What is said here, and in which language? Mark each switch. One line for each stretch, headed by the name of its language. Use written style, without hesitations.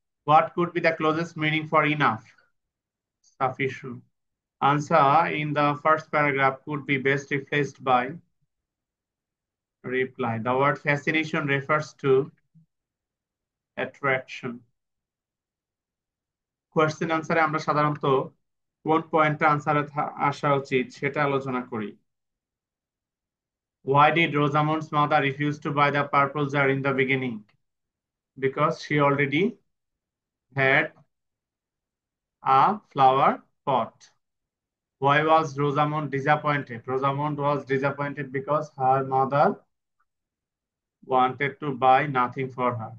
English: What could be the closest meaning for enough? Sufficient. Answer in the first paragraph could be best replaced by reply. The word fascination refers to attraction.
Bangla: Question আনসারে আমরা সাধারণত কোন পয়েন্টটা আনসারে আসা উচিত সেটা আলোচনা করি।
English: Why did Rosamond's mother refuse to buy the purple jar in the beginning? Because she already had a flower pot. Why was Rosamond disappointed? Rosamond was disappointed because her mother wanted to buy nothing for her.